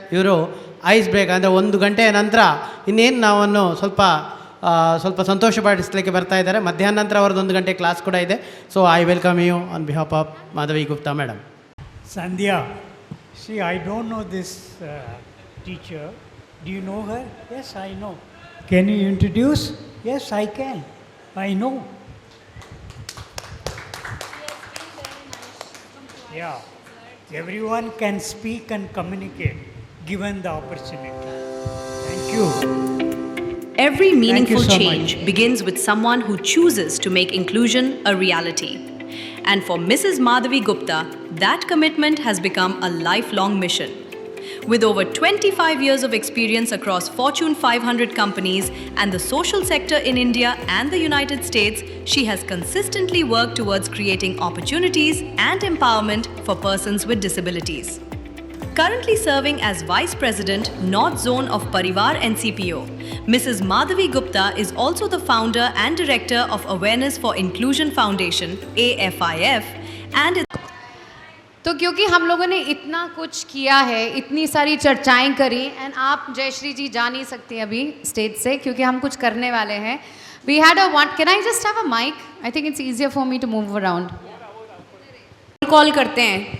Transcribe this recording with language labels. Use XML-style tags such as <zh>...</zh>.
<kn>ಇವರು ice break ಅಂದರೆ 1 ಗಂಟೆಯ ನಂತರ ಇನ್ನೇನು ನಾವನ್ನು ಸ್ವಲ್ಪ ಸಂತೋಷಪಡಿಸಲಿಕ್ಕೆ ಬರ್ತಾ ಇದ್ದಾರೆ. ಮಧ್ಯಾಹ್ನ ನಂತರ ಅವ್ರದ್ದು 1 ಗಂಟೆ ಕ್ಲಾಸ್ ಕೂಡ ಇದೆ.</kn> <en>So I welcome you on behalf of Madhavi Gupta madam. Sandhya, see, I don't know this teacher. Do you know her? Yes, I know. Can you introduce? Yes, I can. I know. Yeah. Everyone can speak and communicate given the opportunity. Thank you. Every meaningful so change begins with someone who chooses to make inclusion a reality. And for Mrs. Madhavi Gupta, that commitment has become a lifelong mission. With over 25 years of experience across Fortune 500 companies and the social sector in India and the United States, she has consistently worked towards creating opportunities and empowerment for persons with disabilities. Currently serving as Vice President, North Zone of Parivar NCPO, Mrs. Madhavi Gupta is also the founder and director of Awareness for Inclusion Foundation, AFIF, and</en> <hi>तो क्योंकि हम लोगों ने इतना कुछ किया है, इतनी सारी चर्चाएं करी, एंड आप जयश्री जी जा नहीं सकती अभी स्टेज से क्योंकि हम कुछ करने वाले हैं.</hi> <en>We had a one, can I just have a mic? I think it's easier for me to move around.</en> <hi>Call करते हैं.</hi>